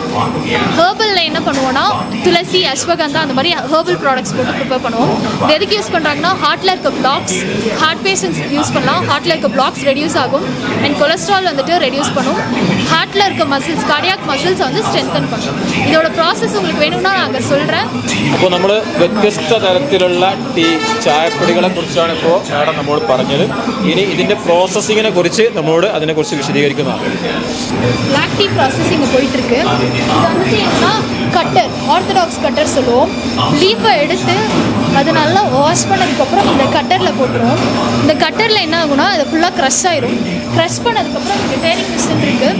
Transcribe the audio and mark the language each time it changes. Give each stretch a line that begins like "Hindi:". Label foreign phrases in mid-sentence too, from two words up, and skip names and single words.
Tamil: ஹெர்பலில் என்ன பண்ணுவோம்னா துளசி, அஸ்வகந்தா அந்த மாதிரி
English: herbal products
Tamil: போட்டு ப்ரிப்பேர் பண்ணுவோம். இது எதுக்கு யூஸ் பண்ணுறாங்கன்னா ஹார்ட்டில் இருக்க பிளாக்ஸ்,
English: heart patients
Tamil: யூஸ் பண்ணலாம். ஹார்ட்டில் இருக்க பிளாக்ஸ் ரெடியூஸ் ஆகும்.
English: and cholesterol
Tamil: வந்துட்டு ரெடியூஸ் பண்ணும். ஹார்ட்டில் இருக்க மசில்ஸ்,
English: cardiac muscles
Tamil: வந்து ஸ்ட்ரென்தன் பண்ணும். இதோட ப்ராசஸ் உங்களுக்கு வேணும்னா நான் சொல்கிறேன்.
Malayalam: അപ്പോൾ നമ്മൾ വ്യത്യസ്ത തരത്തിലുള്ള ടീ ചായപ്പൊടികളെ കുറിച്ചാണ് ഇപ്പോൾ മാഡം നമ്മോട് പറഞ്ഞത്. ഇനി ഇതിൻ്റെ പ്രോസസ്സിങ്ങിനെ കുറിച്ച് നമ്മളോട് അതിനെക്കുറിച്ച് വിശദീകരിക്കുന്നതാണ്.
English: black tea processing
Tamil: போயிட்டுருக்கு. இது வந்துட்டு என்னன்னா கட்டர்,
English: orthodox cutter
Tamil: சொல்லுவோம். லீஃபை எடுத்து அது நல்லா வாஷ் பண்ணதுக்கப்புறம் இந்த கட்டரில் போட்டுருவோம். இந்த கட்டரில் என்ன ஆகும்னா அது ஃபுல்லாக க்ரஷ் ஆயிரும். க்ரஷ் பண்ணதுக்கப்புறம் இங்கே
English: daring machine
Tamil: இருக்குது.